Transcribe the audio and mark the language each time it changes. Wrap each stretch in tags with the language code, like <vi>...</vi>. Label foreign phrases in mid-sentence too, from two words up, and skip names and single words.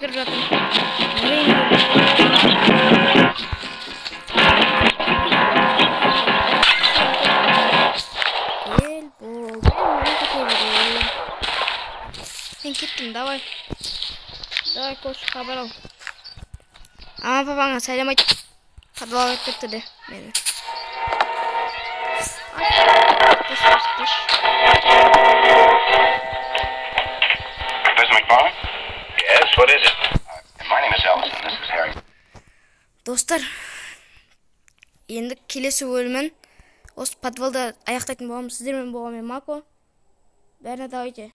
<kk>Мен кеттім, давай кош, хабар ал. Ама папаңа сәлем айт. Подвалға кетті де мені.</kk> <en>Mr. McFarland? Yes, what is it? My name is Ellison. This is Harry.</en> <kk>Dostlar, Енді келесі бөлімін осы подвалда аяқтайтын боламыз. Сіздермен болғанмен Мако. Бәріне давайте.</kk>